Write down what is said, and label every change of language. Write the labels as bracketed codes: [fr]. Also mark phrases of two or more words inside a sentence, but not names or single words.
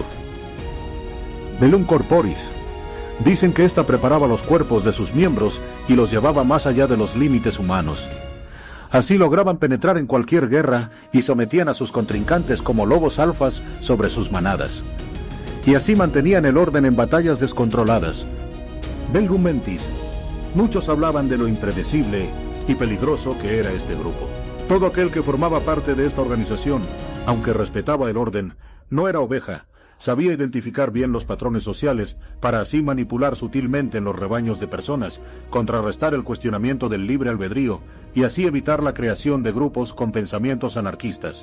[es] Bellum Corporis. Dicen que ésta preparaba los cuerpos de sus miembros y los llevaba más allá de los límites humanos. Así lograban penetrar en cualquier guerra y sometían a sus contrincantes como lobos alfas sobre sus manadas. Y así mantenían el orden en batallas descontroladas. Bellum Mentis. Muchos hablaban de lo impredecible y peligroso que era este grupo. Todo aquel que formaba parte de esta organización, aunque respetaba el orden, no era oveja. Sabía identificar bien los patrones sociales para así manipular sutilmente en los rebaños de personas, contrarrestar el cuestionamiento del libre albedrío y así evitar la creación de grupos con pensamientos anarquistas.